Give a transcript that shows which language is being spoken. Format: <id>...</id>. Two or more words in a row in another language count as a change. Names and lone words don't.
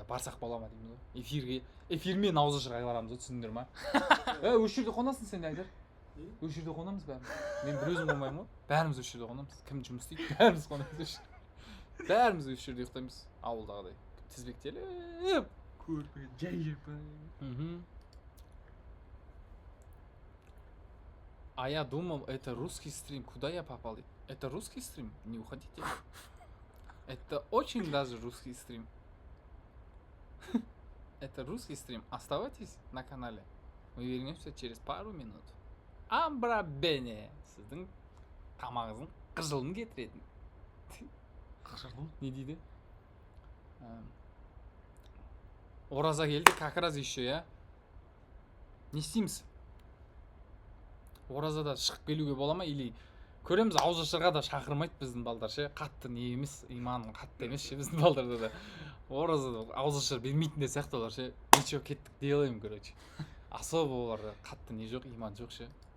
<kk>Барсақ бола ма дейміз ғой. Эфирмен ауызашарға барамыз ғой, түсіндіңдер ма? Осы жерде қонасың сен де Айдар. Осы жерде қонамыз бәріміз. Мен бір өзім қонбаймын ғой. Бәріміз осы жерде қонамыз. Кім жұмыс істейді? Бәріміз қонамыз осы жерде. Бәріміз осы жерде ұйықтаймыз. Ауылдағыдай. Тізбектеліп. Көрпе жайып.</kk> <ru>А я думал, это русский стрим. Куда я попал? Это русский стрим? Не уходите. Это очень даже русский стрим. Это русский стрим. Оставайтесь на канале. Мы вернемся через пару минут. Амбра Бене.</ru> <kk>Сіздің тамағыңыздың жылын кетіретін. Қашырдым. Не дейді? Ораза келді,</kk> <ru>как раз еще, я.</ru> <kk>Не істейміз? Оразада шығып келуге бола ма? Или көреміз ауызашарға да шақырмайды біздің балдар ше. Қатты не емес, иманың қатты емес ше біздің балдарда да. Оразада ауызашар бермейтін де сияқты олар ше. Ничего, кеттік</kk> <ru>делаем, короче.</ru> <kk>Особо оларда қатты не жоқ, иман жоқ ше.</kk>